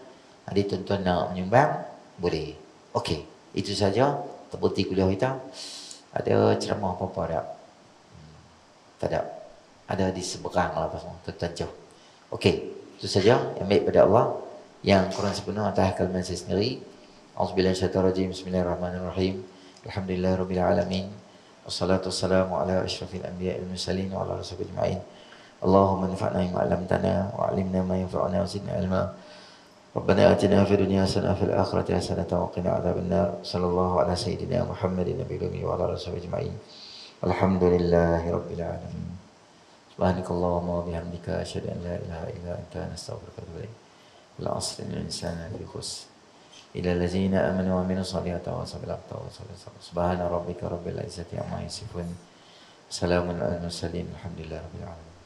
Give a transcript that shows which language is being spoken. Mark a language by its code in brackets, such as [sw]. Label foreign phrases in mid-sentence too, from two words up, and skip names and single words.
[ms] Jadi tuan-tuan nak menyumbang, boleh. Okey, itu saja terbukti kuliah kita. Ada ceramah apa-apa tak? Tak ada. Ada di seberang lah apa semua, tuan-tuan jauh. Okey, itu saja yang baik pada Allah. Yang kurang sepenuh atas kalimat saya sendiri. [ar] أعوذ بالله من الشيطان الرجيم. بسم الله الرحمن الرحيم. الحمد لله رب العالمين. والصلاة والسلام على أشرف الأنبياء والمرسلين وعلى آله أجمعين. اللهم انفعنا بما علمتنا وعلمنا ما ينفعنا وزدنا علما. ربنا آتنا في الدنيا حسنة وفي الآخرة حسنة وقنا عذاب النار. صلى الله على سيدنا محمد النبي الأمي وعلى آله أجمعين. الحمد لله رب العالمين. سبحانك اللهم وبحمدك أشهد أن لا إله إلا أنت أستغفرك وأتوب إليك. لا عصر للإنسان في خسر إلا الذين آمنوا وعملوا الصالحات وتواصوا بالحق وتواصوا بالصبر. سبحان ربك رب العزة عما يصفون. سلام على المرسلين. الحمد لله رب العالمين.